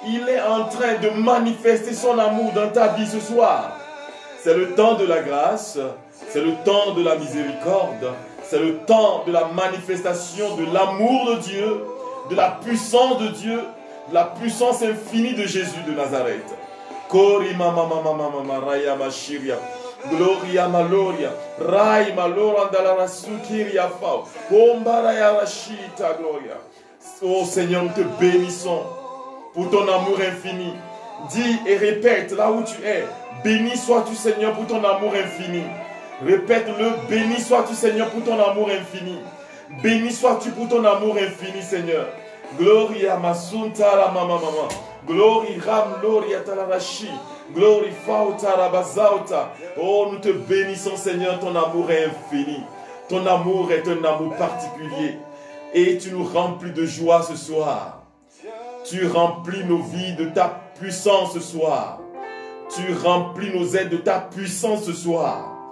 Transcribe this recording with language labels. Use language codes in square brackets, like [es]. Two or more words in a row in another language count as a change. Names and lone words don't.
[fr] il est en train de manifester son amour dans ta vie ce soir. C'est le temps de la grâce, c'est le temps de la miséricorde, c'est le temps de la manifestation de l'amour de Dieu, de la puissance de Dieu, de la puissance infinie de Jésus de Nazareth. Kori mama mama mama raya mashiria. Gloria maloria. Rai malora dalara sukiria fao. Ombara ya rashita gloria. Oh Seigneur, nous te bénissons pour ton amour infini. Dis et répète là où tu es. Béni sois-tu Seigneur pour ton amour infini. Répète-le. Béni sois-tu Seigneur pour ton amour infini. Béni sois-tu pour ton amour infini Seigneur. Gloria masunta la mama mama. Glory ram gloria talarashi. Glory fauta rabazauta. Oh, nous te bénissons Seigneur, ton amour est infini. Ton amour est un amour particulier. Et tu nous remplis de joie ce soir. Tu remplis nos vies de ta puissance ce soir. Tu remplis nos aides de ta puissance ce soir.